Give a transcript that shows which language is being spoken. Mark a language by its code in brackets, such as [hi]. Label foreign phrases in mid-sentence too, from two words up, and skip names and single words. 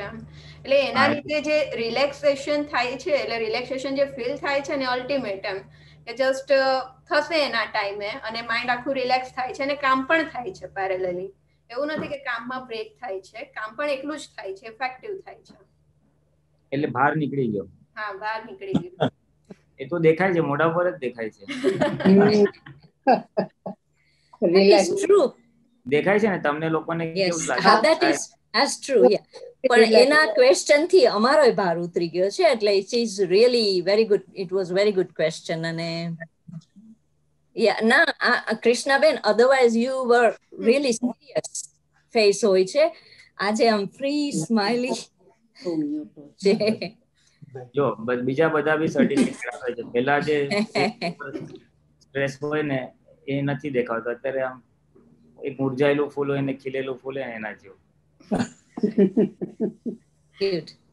[gu] એટલે એના લીધે જે રિલેક્સેશન થાય છે, એટલે રિલેક્સેશન જે ફીલ થાય છે ને અલ્ટિમેટ એમ કે જસ્ટ થશે એના ટાઈમે અને માઇન્ડ આખું રિલેક્સ થાય છે અને કામ પણ થાય છે પેરેલલી. એવું નથી કે કામમાં બ્રેક થાય છે, કામ પણ એટલું જ થાય છે, ઇફેક્ટિવ થાય છે. એટલે બહાર નીકળી ગયો. હા, બહાર નીકળી ગયું. એ તો દેખાય છે, મોઢા પર જ દેખાય છે. [en] That is true. [gu] દેખાય છે ને તમને લોકોને? [en] Yes, [gu] કેવું લાગે? [en] that's true. Yeah. [gu] પણ એના ક્વેશ્ચન થી અમારોય ભાર ઉતરી ગયો છે, એટલે [en] it is really very good. It was very good question. [gu] અને yeah, ના કૃષ્ણાબેન, [en] otherwise you were really serious face [gu] હોય છે. આજે આમ [en] free smiley [gu] છે. જો બીજા બધા બી સર્ટિફિકેટ આપે છે. પહેલા જે સ્ટ્રેસ હોય ને એ નથી દેખાતો. અત્યારે આમ એક મુરઝાયેલું ફૂલ હોય ને ખીલેલું ફૂલ હોય એના જેવું. [en] Cute.